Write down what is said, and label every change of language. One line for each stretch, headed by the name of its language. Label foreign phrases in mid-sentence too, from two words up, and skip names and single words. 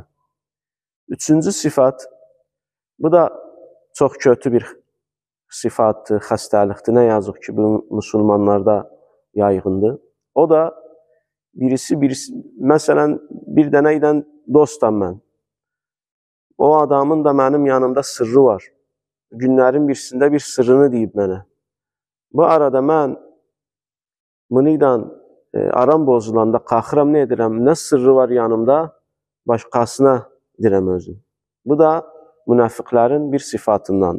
Turkish: Üçüncü sıfat, bu da çok kötü bir sıfattır, hastalıktır. Ne yazık ki bu Müslümanlarda yaygındır. O da birisi mesela bir deneyden dostum ben. O adamın da benim yanımda sırrı var.
Azerbaijani: günlərin birisində bir sırrını deyib mənə. Bu arada mən bununla aram bozulanda qalxıram, nə edirəm? Nə sırrı var yanımda? Başqasına deyirəm özüm. Bu da münafiqlərin bir sifatındandır.